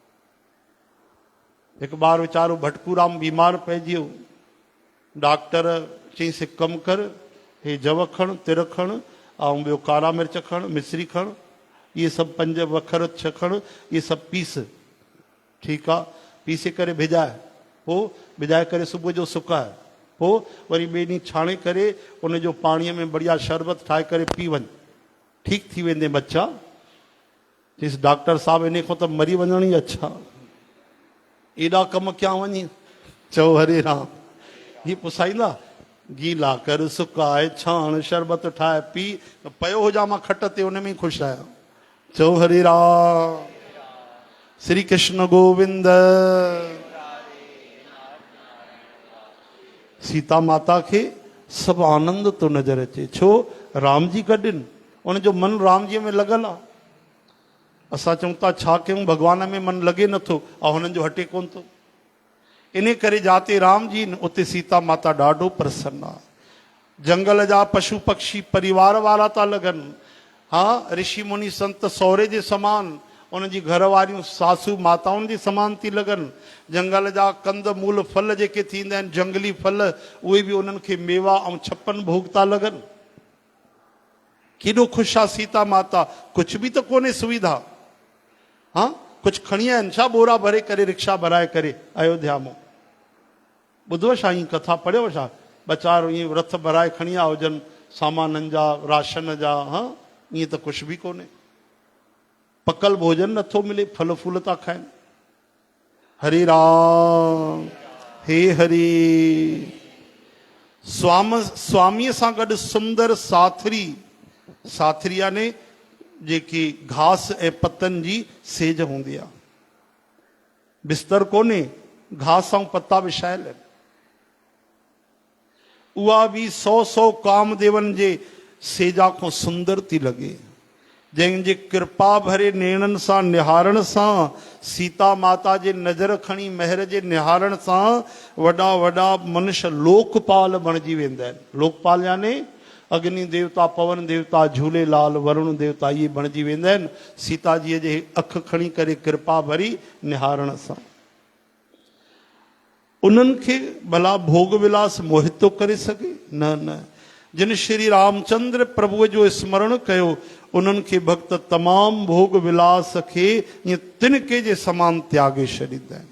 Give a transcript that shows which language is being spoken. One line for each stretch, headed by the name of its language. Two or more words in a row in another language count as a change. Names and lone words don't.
Sindhi: हिकु ॿार वीचारो भटकूराम बीमार पइजी वियो, डॉक्टर चईंसि कमु कर, हे जव खण, तिर खण ऐं ॿियो कारा मिर्च खण, मिस्री खण, इहे सभु 5 वखर 6 खण, इहे सभु पीस, ठीकु आहे, पीसे करे भिजाए, पोइ भिजाए करे सुबुह जो सुकाए, पोइ वरी ॿिए ॾींहुं छाणे करे उनजो पाणीअ में बढ़िया शरबत ठाहे करे पी वञ, ठीकु थी वेंदे बच्चा। चईंसि डॉक्टर साहिबु इन खां त मरी वञण ई अच्छा। एॾा कम कया वञी, चओ हरे राम। ही पुसाईंदा, गीला कर सुकाए छाण शरबत ठाहे पी, पयो हुजां मां खट ते उन में ई ख़ुशि आहियां। चओ हरे राम। श्री कृष्ण गोविंद। सीता माता खे सभु आनंद तो नज़र अचे, छो राम जी गॾिन, उनजो मन राम जी में लॻल आहे। असां चऊं था छा कयूं, भॻवान में मन लॻे नथो ऐं हुननि जो हटे कोन थो। इन करे जाते राम जी न उते सीता माता ॾाढो प्रसन्न आहे। जंगल जा पशु पक्षी परिवार वारा था लॻनि, हाँ ऋषि मुनि संत सहुरे जे समान, उनजी घर वारियूं सासू माताउनि जे समान थी लॻनि। जंगल जा कंद मूल फल जेके थींदा आहिनि, जंगली फल, उहे बि उन्हनि खे मेवा ऐं छप्पन भोग था लॻनि। केॾो ख़ुशि आहे सीता माता। कुझु बि त कोन्हे सुविधा, हाँ कुझु खणी आया आहिनि छा, बोरा भरे करे रिक्शा भराए करे अयोध्या में। ॿुधो छा ईअं कथा पढ़ियो छा, ॿचारो ईअं रथ भराए खणी आया हुजनि सामाननि जा, राशन जा, हाँ ईअं त कुझु बि कोन्हे। पकल भोजन नथो मिले, फल फूल था खाइनि। हरे राम। हे हरि। स्वामीअ सां गॾु सुंदर साथरी, साथरी याने जेकी घास ऐं पतनि जी सेज हूंदी आहे। बिस्तर कोन्हे, घास ऐं पता विछायल आहिनि। उहा बि 100 कामदेवन जे सेजा खां सुंदर थी लॻे। जंहिंजे कृपा भरे नेणनि सां निहारण सां, सीता माता जे नज़र खणी महर जे निहारण सां वॾा वॾा मनुष्य लोकपाल बणिजी वेंदा आहिनि। लोकपाल याने अग्नि देवता, पवन देवता, झूलेलाल, वरुण देवता, इहे बणिजी वेंदा आहिनि सीता जीअ जे अखि खणी करे कृपा भरी निहारण सां। उन्हनि खे भला भोग विलास मोहित थो करे सघे? न न। जिन श्री रामचंद्र प्रभुअ जो स्मरण कयो, उन्हनि खे भक्त तमामु भोग विलास खे ईअं तिनके जे समान त्यागे छॾींदा आहिनि।